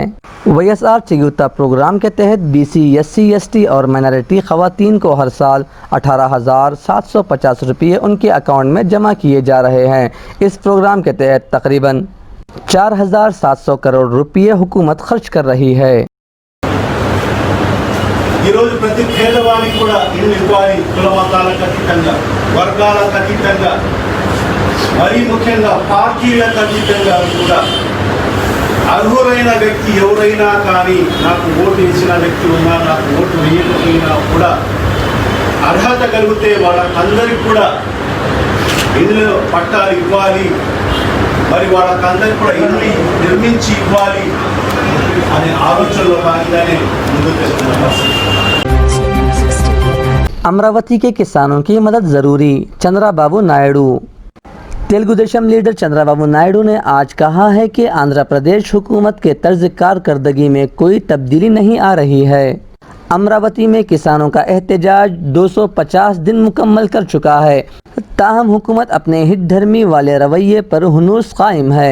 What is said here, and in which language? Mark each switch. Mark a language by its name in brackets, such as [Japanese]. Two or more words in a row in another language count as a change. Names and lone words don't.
[Urdu] وائی ایس آر چیوتا پروگرام کے تحت بی سی ایس سی ایس ٹی اور مائنارٹی خواتین کو ہر سال 18,750 روپے ان کے اکاؤنٹ میں جمع کیے جا رہے ہیں۔ اس پروگرام کے تحت تقریباً 4,700 کروڑ روپے حکومت خرچ کر رہی ہے۔ [Telugu] ఈరోజు ప్రతి పేదవానికి కూడా ఇల్లు ఇవ్వాలి, కుల మతాలకు అతీతంగా, వర్గాలకు అతీతంగా, మరీ ముఖ్యంగా పార్టీలకు అతీతంగా కూడా అర్హులైన వ్యక్తి ఎవరైనా కానీ, నాకు ఓటు వేసిన వ్యక్తి ఉన్నా, నాకు ఓటు వేయకపోయినా కూడా అర్హత కలిగితే వాళ్ళకందరికీ కూడా ఇల్లు పట్టాలు ఇవ్వాలి, మరి వాళ్ళకందరికీ కూడా ఇల్లు నిర్మించి ఇవ్వాలి అనే ఆలోచనలో భాగంగానే ముందుకు వెళ్తున్నాం। [Urdu] امراوتی کے کسانوں کی مدد ضروری، چندرا بابو نائیڈو۔ تیلگو دیشم لیڈر چندرا بابو نائیڈو نے آج کہا ہے کہ آندھرا پردیش حکومت کے طرز کارکردگی میں کوئی تبدیلی نہیں آ رہی ہے۔ امراوتی میں کسانوں کا احتجاج 250 دن مکمل کر چکا ہے، تاہم حکومت اپنے ہٹ دھرمی والے رویے پر ہنوز قائم ہے۔